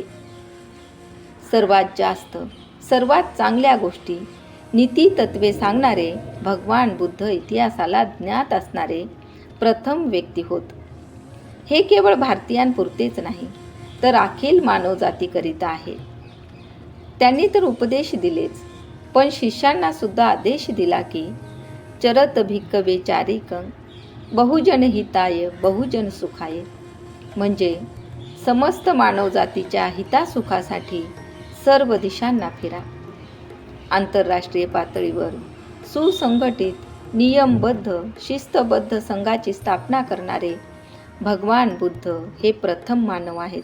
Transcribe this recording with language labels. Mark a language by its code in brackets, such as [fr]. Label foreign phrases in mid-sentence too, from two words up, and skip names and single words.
[mr] सर्वात जास्त सर्वात चांगल्या गोष्टी नीतितत्वे सांगणारे भगवान बुद्ध इतिहासाला ज्ञात असणारे प्रथम व्यक्ती होत. हे केवळ भारतीयांपुरतेच नाही तर अखिल मानवजातीकरिता आहे. त्यांनी तर उपदेश दिलेच, पण शिष्यांना सुद्धा आदेश दिला की [pi] चरत भिक्खवे चारिकं बहुजन हिताय बहुजन सुखाय, [mr] म्हणजे समस्त मानवजातीच्या हितासुखासाठी सर्व दिशांना फिरा. आंतरराष्ट्रीय पातळीवर सुसंघटित नियमबद्ध शिस्तबद्ध संघाची स्थापना करणारे भगवान बुद्ध हे प्रथम मानव आहेत.